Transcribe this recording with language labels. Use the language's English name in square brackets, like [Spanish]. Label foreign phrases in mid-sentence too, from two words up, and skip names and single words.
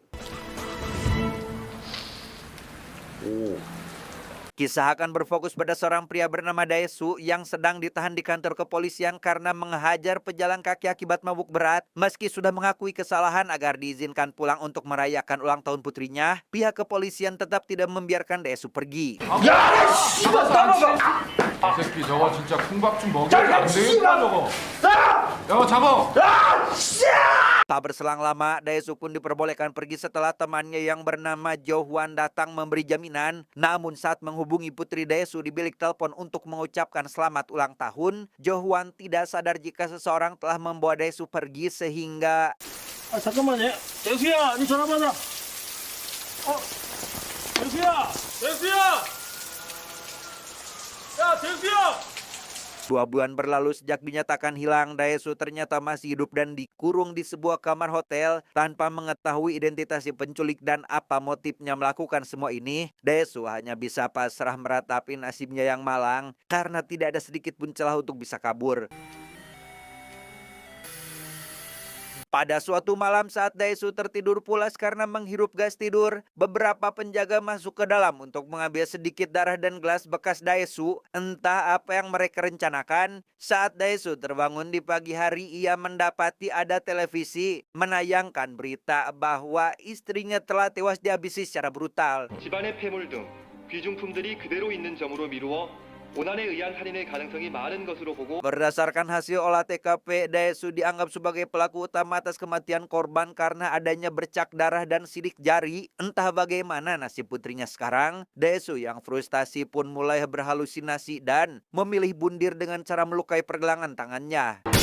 [Indonesian] Kisah akan berfokus pada seorang pria bernama Daesu yang sedang ditahan di kantor kepolisian karena menghajar pejalan kaki akibat mabuk berat. Meski sudah mengakui kesalahan agar diizinkan pulang untuk merayakan ulang tahun putrinya, pihak kepolisian tetap tidak membiarkan Daesu pergi. [Korean] 이 새끼 저거 진짜 콩밥 좀 먹여야 안 되겠다 저거. 야 잡아. [Indonesian] Tak berselang lama, Daesu pun diperbolehkan pergi setelah temannya yang bernama Jo Hwan datang memberi jaminan. Namun saat menghubungi putri Daesu di bilik telepon untuk mengucapkan selamat ulang tahun, Jo Hwan tidak sadar jika seseorang telah membawa Daesu pergi sehingga... [Korean] 잠깐만요. 대수야, 니 전화 받아. 대수야, 대수야. 야, 대수야. [Indonesian] 2 bulan berlalu sejak dinyatakan hilang, Daesu ternyata masih hidup dan dikurung di sebuah kamar hotel tanpa mengetahui identitas si penculik dan apa motifnya melakukan semua ini. Daesu hanya bisa pasrah meratapi nasibnya yang malang karena tidak ada sedikit pun celah untuk bisa kabur. Pada suatu malam saat Daesu tertidur pulas karena menghirup gas tidur, beberapa penjaga masuk ke dalam untuk mengambil sedikit darah dan gelas bekas Daesu. Entah apa yang mereka rencanakan. Saat Daesu terbangun di pagi hari, ia mendapati ada televisi menayangkan berita bahwa istrinya telah tewas dihabisi secara brutal. [Korean] 집안의 폐물 등 귀중품들이 그대로 있는 점으로 미루어 고난에 의한 살인의 가능성이 많은 것으로 보고 [Indonesian] Berdasarkan hasil olah TKP, Daesu dianggap sebagai pelaku utama atas kematian korban karena adanya bercak darah dan sidik jari. Entah bagaimana nasib putrinya sekarang, Daesu yang frustasi pun mulai berhalusinasi dan memilih bundir dengan cara melukai pergelangan tangannya.